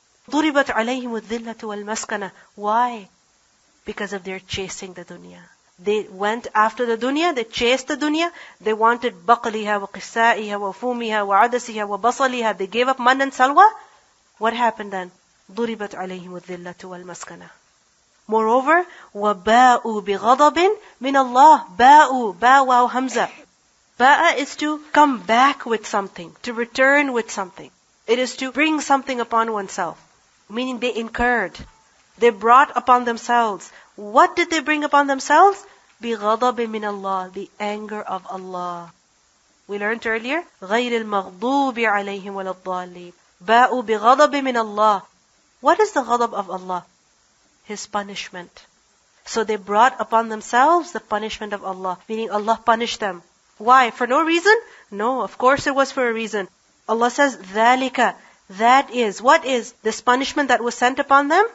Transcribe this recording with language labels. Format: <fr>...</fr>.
<ar>ضُرِبَتْ عَلَيْهِمُ الذِّلَّةُ وَالْمَسْكَنَةُ.</ar> <en>Why? Because of their chasing the dunya. They went after the dunya, they chased the dunya, they wanted</en> <ar>بَقْلِهَا وَقِسَائِهَا وَفُومِهَا وَعَدَسِهَا وَبَصَلِهَا.</ar> <en>They gave up man and salwa. What happened then?</en> <ar>ضُرِبَتْ عَلَيْهِمُ الذِّلَّةُ وَالْمَسْكَنَةُ. Moreover, وَبَاءُوا بِغَضَبٍ مِّنَ اللَّهِ.</ar> <en>بَاءُوا, ba, waw, hamza. Ba'a is to come back with something, to return with something. It is to bring something upon oneself. Meaning they incurred. They brought upon themselves. What did they bring upon themselves?</en> <ar>بِغَضَبٍ مِّنَ اللَّهِ.</ar> <en>The anger of Allah.</en> <ar>We learned earlier, غَيْرِ الْمَغْضُوبِ عَلَيْهِمْ وَلَا الضَّالِّينَ. بَاءُوا بِغَضَبٍ مِّنَ اللَّهِ.</ar> <en>What is the ghadab of Allah? His punishment. So they brought upon themselves the punishment of Allah. Meaning Allah punished them. Why? For no reason? No, of course it was for a reason. Allah says, ذَلِكَ. That is. What is this punishment that was sent upon them?</en>